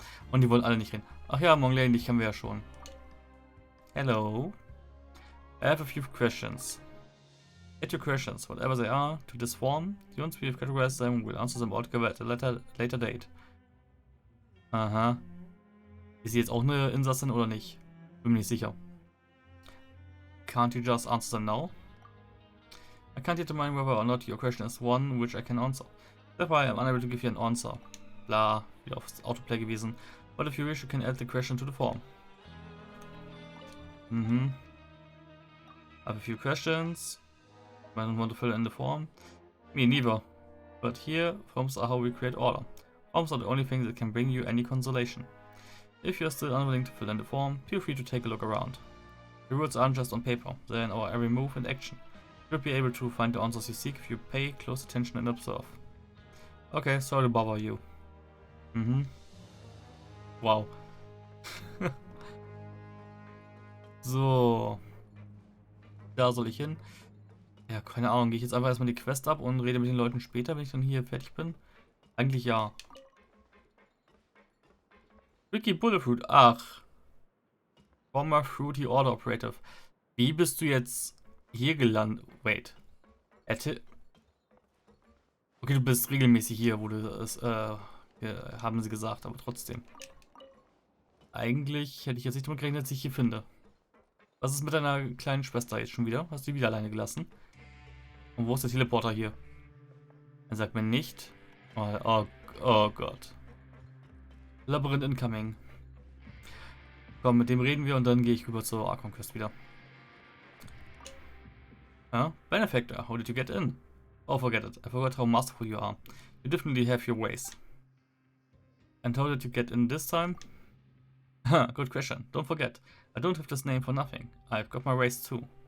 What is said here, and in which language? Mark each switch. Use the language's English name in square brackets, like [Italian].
[German] Und die wollen alle nicht hin. Ach ja, Monglane, dich kennen wir ja schon. [English] Hello. I have a few questions. Get your questions, whatever they are, to this form. Once we have categorized them, we'll answer them all together at a later date. Aha. [German] Ist sie jetzt auch eine Insassin oder nicht? Bin mir nicht sicher. [English] Can't you just answer them now? I can't determine whether or not your question is one which I can answer. Therefore I am unable to give you an answer. [German] Bla, wieder aufs Autoplay gewesen. [English] But if you wish, you can add the question to the form. I have a few questions. I don't want to fill in the form. Me neither. But here, forms are how we create order. Forms are the only thing that can bring you any consolation. If you are still unwilling to fill in the form, feel free to take a look around. The rules aren't just on paper, they're in our every move and action. You'll be able to find the answers you seek if you pay close attention and observe. Okay, sorry to bother you. Wow. [German] So. Da soll ich hin. Ja, keine Ahnung. Gehe ich jetzt einfach erstmal die Quest ab und rede mit den Leuten später, wenn ich dann hier fertig bin? Eigentlich ja. Ricky Bulletfruit. Ach. [English] Former Fruity Order Operative. [German] Wie bist du jetzt hier gelandet? Wait. Okay, du bist regelmäßig hier, wo du es, haben sie gesagt, aber trotzdem. Eigentlich hätte ich jetzt nicht damit gerechnet, dass ich hier finde. Was ist mit deiner kleinen Schwester jetzt schon wieder? Hast du die wieder alleine gelassen? Und wo ist der Teleporter hier? Er sagt mir nicht. Oh Gott. [English] Labyrinth incoming. [German] Komm, mit dem reden wir und dann gehe ich rüber zur Archon Quest wieder. Ja? [English] Benefactor, how did you get in? Oh, forget it. I forgot how masterful you are. You definitely have your ways. And how did you get in this time? Good question. Don't forget. I don't have this name for nothing. I've got my ways too.